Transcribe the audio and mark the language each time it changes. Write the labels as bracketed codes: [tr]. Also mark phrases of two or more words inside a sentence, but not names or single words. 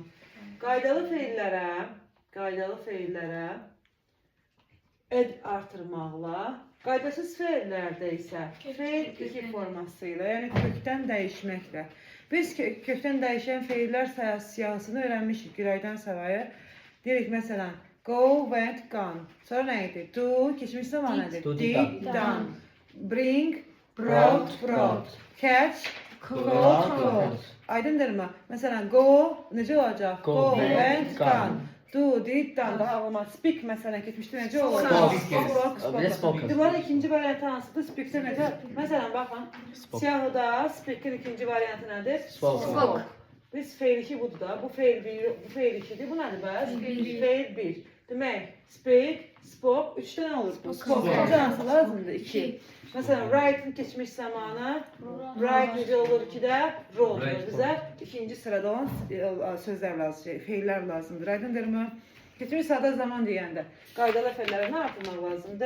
[az] Qaydalı feillərə ed artırmaqla, qaydasız feillərdə isə feil iki forması ilə, yəni kökdən dəyişməklə. Biz kökdən dəyişən feillər siyahısını öyrənmişik Güraydan savayı. Deyirik məsələn, [en] go, went, gone. [az] Sonra nə idi? Do, keçmiş zaman nədir? [en] Did, done. Bring, brought, brought. Catch, caught. [az] Aydındırmı? Məsələn, go necə olacaq? [en] Go, went, gone. Do, did, done. [az] Daha olmaz. Speak məsələn keçmişdə necə olacaq? [en] Spoke. [az] Bunların ikinci variantı hansıdır? Speak'də necə? Məsələn, baxın. Siyahıda speak'in ikinci variantı nədir? Spoke. Biz feil 2 budur da. Bu feil 2'dir. Bu nədir bəs? Feil 1. Demək, [en] speak, spoke. [az] 3'də nə olur? Spoke. Hansı lazımdır? 2. Məsələn, write'ın keçmiş zamanı, write necə olur 2'də? [en] Wrote. [az] Bizə ikinci sırada olan sözlər lazımdır, feillər lazımdır. Aydındırmı? Keçmiş sada zaman deyəndə qaydalı feillərə nə artırmaq lazımdır?